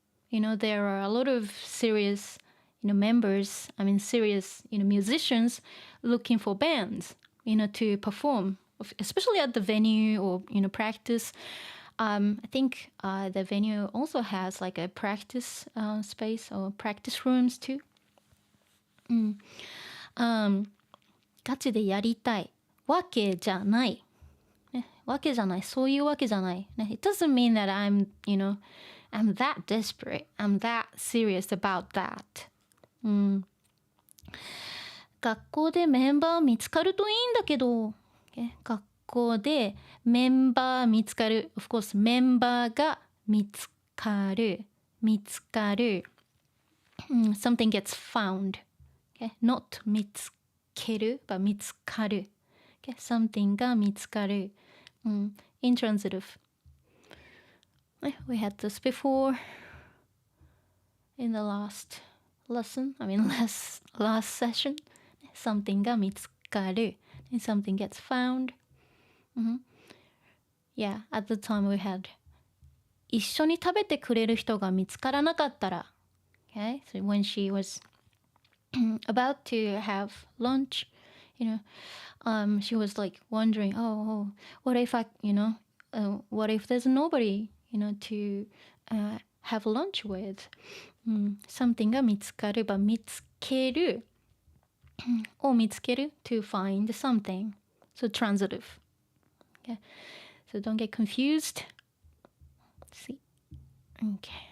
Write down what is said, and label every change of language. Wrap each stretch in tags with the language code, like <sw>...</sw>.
<en>There are a lot of serious members, serious musicians looking for bands to perform, especially at the venue or practice. I think the venue also has like a practice space or practice rooms too.</en> <ja>ガチでやりたいわけじゃない。ね、わけじゃない。そういうわけじゃない。</ja> <en>ね、It doesn't mean that I'm that desperate. I'm that serious about that.</en> <ja>学校でメンバー見つかるといいんだけど、学校でメンバー見つかる。</ja> <en>Of course,</en> <ja>メンバーが見つかる。</ja> <en>Something gets found. Not</en> <ja>見つける but 見つかる。Something が見つかる。</ja> <en>Intransitive. We had this before in the last lesson. last session.</en> <ja>Something が見つかる。</ja> <en>Something gets found. Yeah, at the time we had</en> <ja>一緒に食べてくれる人が見つからなかったら</ja> <en>Okay, so when she was about to have lunch, she was like wondering, what if what if there's nobody, to have lunch with?</en> <ja>Something が見つかれば見つけるを見つける</ja> <en>to find something. So transitive. Okay, so don't get confused. Let's see. Okay.</en>